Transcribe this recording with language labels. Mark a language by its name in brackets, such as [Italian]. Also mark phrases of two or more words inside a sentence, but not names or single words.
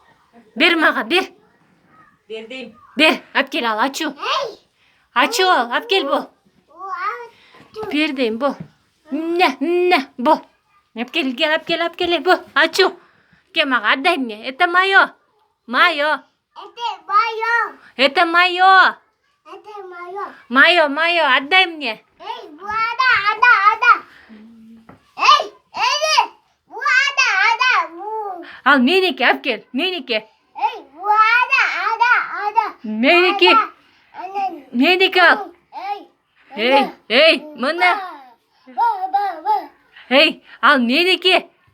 [Kyrgyz] Бер мага, бер. Бердим. Бер, алып кел ал, ачуу. Ачуу ал, алып кел бу. Бердим бу. Бу. Алып кел, бу. Ачуу. Кел мага, [Russian] отдай мне. Это мое. Мое. Это мое. Мое, отдай мне. [Kyrgyz] Ал меники, алып кел, меники. Меники ал. Мына. Ал меники.